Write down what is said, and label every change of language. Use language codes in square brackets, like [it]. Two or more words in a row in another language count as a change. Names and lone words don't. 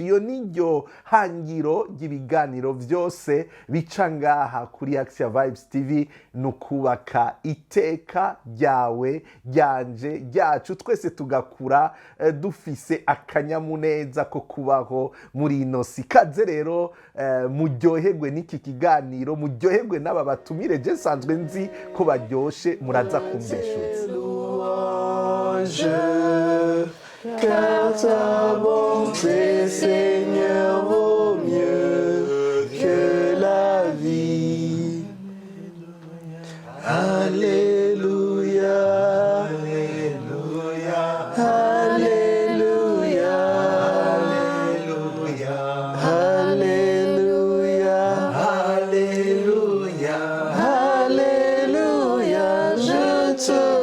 [rn] Iyo niryo hangiro ry'ibiganiro vyose bica ngaha kuri AXIA Vibes TV, nukubaka iteka ryawe, ryanje, ryacu, twese tugakura dufise akanyamuneza ko kubaho muri ino si. Kaze rero muryoherwe n'iki kiganiro, muryoherwe n'aba batumire. Je sanzwe nzi ko baryoshe, muraza kumbeshuza. [fr] Car ta bonté, Seigneur, vaut mieux que la vie. Alléluia, Alléluia, Alléluia, Alléluia, Alléluia, Alléluia, je te